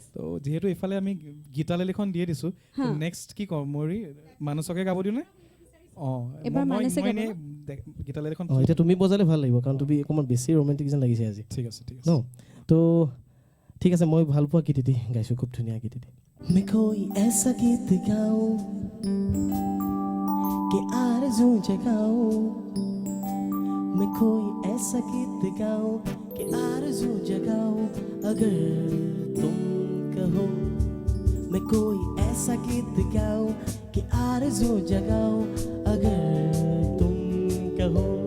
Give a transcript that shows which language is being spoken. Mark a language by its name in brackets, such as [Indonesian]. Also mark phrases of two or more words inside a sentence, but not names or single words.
[Assamese] তো যিহেতু এইফালে আমি গীতালেলিখন দিয়ে দিছোঁ হা। নেক্সট কি কওঁ ময়ূৰী মানসকে গাব দিওঁ নে অঁ এবাৰ মানসে গাব। গীতালেলিখন অঁ এতিয়া তুমি বজালে ভাল লাগিব কাৰণ তুমি অকণমান বেছি ৰোমেণ্টিক যেন লাগিছে আজি ঠিক আছে ঠিক ন আছে তো ঠিক আছে মই ভাল পোৱা গীত এটি গাইছোঁ খুব ধুনীয়া গীত এটি [Hindi] मैं कोई ऐसा गीत गाऊं कि आरज़ू जगाऊं मैं कोई ऐसा गीत गाऊं कि आरज़ू जगाऊं अगर तुम कहो मैं कोई ऐसा गीत गाऊं कि आरज़ू जगाऊं अगर तुम कहो